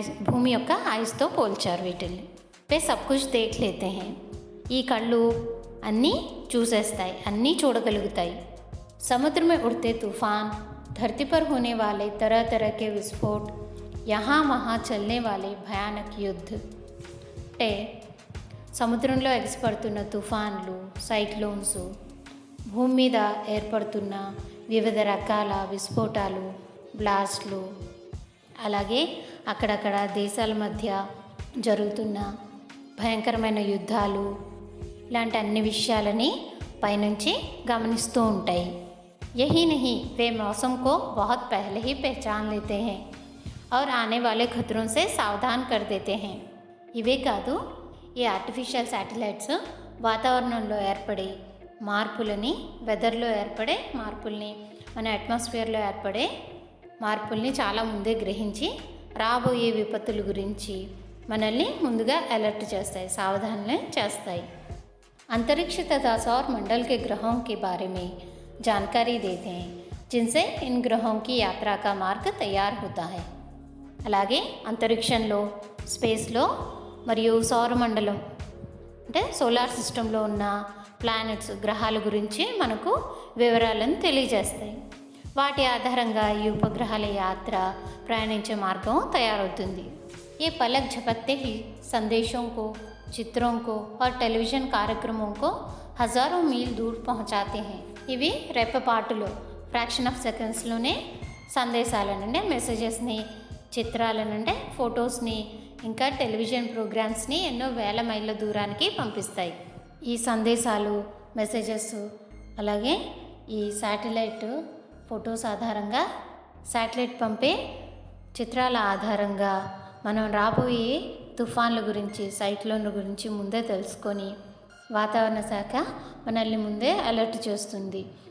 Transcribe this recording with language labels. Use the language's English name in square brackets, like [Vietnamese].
[Telugu] భూమి యొక్క ఐస్తో పోల్చారు వీటిని. [Hindi] వే సబ్ కుచ్ దేఖ్ లేతే హై. [Telugu] ఈ కళ్ళు అన్నీ చూసేస్తాయి, అన్నీ చూడగలుగుతాయి. [Hindi] సముద్ర में उड़ते तूफान, धरती पर होने वाले तरह तरह के विस्फोट, यहाँ वहाँ चलने वाले भयानक युद्ध. [Telugu] అంటే సముద్రంలో ఎగసిపడుతున్న తుఫాన్లు, సైక్లోన్స్, భూమి మీద ఏర్పడుతున్న వివిధ రకాల విస్ఫోటాలు, బ్లాస్ట్లు, అలాగే అక్కడక్కడ దేశాల మధ్య జరుగుతున్న భయంకరమైన యుద్ధాలు, ఇలాంటి అన్ని విషయాలని పైనుంచి గమనిస్తూ ఉంటాయి. [Hindi] यही नहीं, वे मौसम को बहुत पहले ही पहचान लेते हैं और आने वाले खतरों से सावधान कर देते हैं. [Telugu] ఇవే కాదు, ఈ ఆర్టిఫిషియల్ శాటిలైట్స్ వాతావరణంలో ఏర్పడే మార్పులని, వెదర్లో ఏర్పడే మార్పుల్ని, మన అట్మాస్ఫియర్లో ఏర్పడే మార్పుల్ని చాలా ముందే గ్రహించి రాబోయే విపత్తుల గురించి మనల్ని ముందుగా అలర్ట్ చేస్తాయి, సావధానం చేస్తాయి. [Hindi] अंतरिक्ष तथा सौर मंडल के ग्रहों के बारे में जानकारी देते हैं, जिनसे इन ग्रहों की यात्रा का मार्ग तैयार होता है. [Telugu] అలాగే అంతరిక్షంలో, స్పేస్లో మరియు సౌరమండలం అంటే సోలార్ సిస్టంలో ఉన్న ప్లానెట్స్, గ్రహాల గురించి మనకు వివరాలను తెలియజేస్తాయి. వాటి ఆధారంగా ఈ ఉపగ్రహాల యాత్ర, ప్రయాణించే మార్గం తయారవుతుంది. [Hindi] ये पलक झपकते ही संदेशों को, चित्रों को और टेलीविज़न कार्यक्रमों को हज़ारों मील दूर पहुंचाते हैं. [Telugu] ఇవి రెప్పపాటులో, ఫ్రాక్షన్ ఆఫ్ సెకండ్స్లోనే సందేశాలనంటే మెసేజెస్ని, చిత్రాలనంటే ఫొటోస్ని, ఇంకా టెలివిజన్ ప్రోగ్రామ్స్ని ఎన్నో వేల మైళ్ళ దూరానికి పంపిస్తాయి. ఈ సందేశాలు, మెసేజెస్, అలాగే ఈ శాటిలైట్ ఫొటోస్ ఆధారంగా, శాటిలైట్ పంపే చిత్రాల ఆధారంగా మనం రాబోయే తుఫాన్ల గురించి, సైక్లోన్ల గురించి ముందే తెలుసుకొని వాతావరణ శాఖ మనల్ని ముందే అలర్ట్ చేస్తుంది.